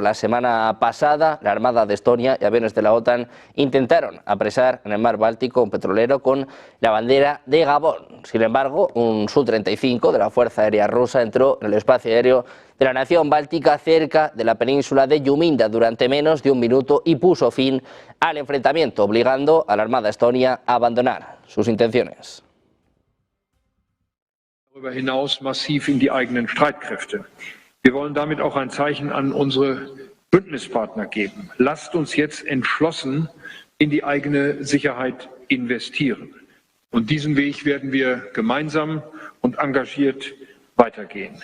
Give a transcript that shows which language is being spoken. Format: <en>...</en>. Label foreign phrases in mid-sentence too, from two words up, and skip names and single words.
<es>La semana pasada, la Armada de Estonia y aviones de la OTAN intentaron apresar en el mar Báltico un petrolero con la bandera de Gabón. Sin embargo, un Su-35 de la Fuerza Aérea Rusa entró en el espacio aéreo de la nación báltica cerca de la península de Juminda durante menos de un minuto y puso fin al enfrentamiento, obligando a la Armada estonia a abandonar sus intenciones.</es> <de>Darüber hinaus massiv in die eigenen Streitkräfte. Wir wollen damit auch ein Zeichen an unsere Bündnispartner geben. Lasst uns jetzt entschlossen in die eigene Sicherheit investieren. Und diesen Weg werden wir gemeinsam und engagiert weitergehen.</de>